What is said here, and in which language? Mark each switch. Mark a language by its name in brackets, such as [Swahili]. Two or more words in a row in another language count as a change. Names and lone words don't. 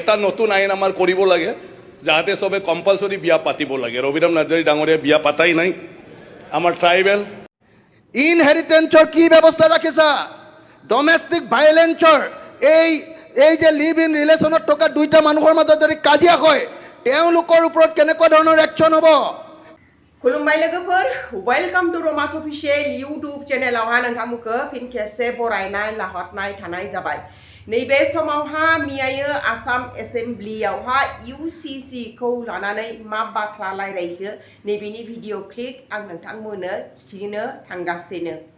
[Assamese] এটা নতুন আইন আমাৰ কৰিব লাগে যাতে সবে কম্পালসৰি বিয়া পাতিব লাগে ৰবিৰাম নাৰ্জাৰী ডাঙৰীয়া বিয়া পাতাই নাই আমাৰ ট্ৰাইবেল ইনহেৰিটেন্সৰ কি ব্যৱস্থা ৰাখিছা [English] domestic violence [Assamese] এই যে [English] live in relationship [Assamese] থকা দুইটা মানুহৰ মাজত যদি কাজিয়া হয় তেওঁলোকৰ ওপৰত কেনেকুৱা ধৰণৰ একশ্যন হ'ব [Bodo] खुलुमबाय लोगोफोर [English] welcome to [Bodo] रमास [English] official YouTube [Bodo] चेनेलावहा नोंथांमोनखौ फिन खेबसे बरायनाय लाहरनाय थानाय जाबाय नैबे समावहा मियायो आसाम एसेम्ब्लियावहा UCC खौ लानानै मा बाथ्रा रायलायखो नैबेनि [English] video clip [Bodo] आं नोंथांमोननो खिथिनो थांगासिनो